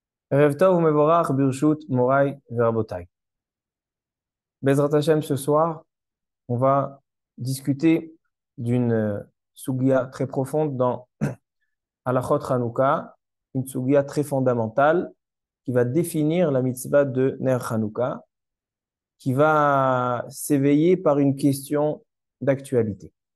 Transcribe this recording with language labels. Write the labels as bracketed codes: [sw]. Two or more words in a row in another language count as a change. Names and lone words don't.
[he] ערב טוב ומבורך ברשות מוריי ורבותיי. בעזרת השם, [fr] ce soir, on va discuter d'une sugya très profonde dans [he] הלכות חנוכה, [fr] une sugya très fondamentale qui va définir la mitzvah de [he] נר חנוכה, [fr] qui va s'éveiller par une question d'actualité.